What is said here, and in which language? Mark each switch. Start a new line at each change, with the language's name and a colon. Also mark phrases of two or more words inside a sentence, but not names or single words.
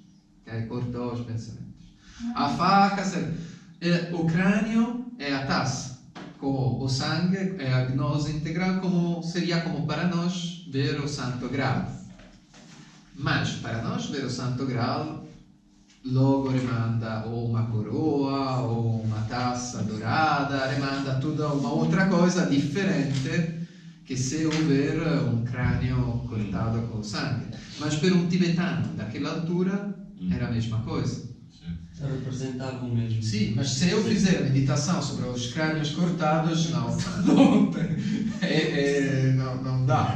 Portuguese: Okay? Cortou os pensamentos. A faca, o crânio é a taça. Com o sangue é a gnose integral, seria como para nós ver o Santo Graal. Mas para nós ver o Santo Graal, logo rimanda ou uma coroa ou uma taça dourada,
Italian: rimanda tutta
Portuguese: uma outra coisa
Italian: differente che
Portuguese: se houver um crânio cortado com sangue. Mas para um tibetano daquela altura era a mesma coisa. Representava o mesmo. Sim, mas se eu fizer meditação sobre os crânios cortados, não dá.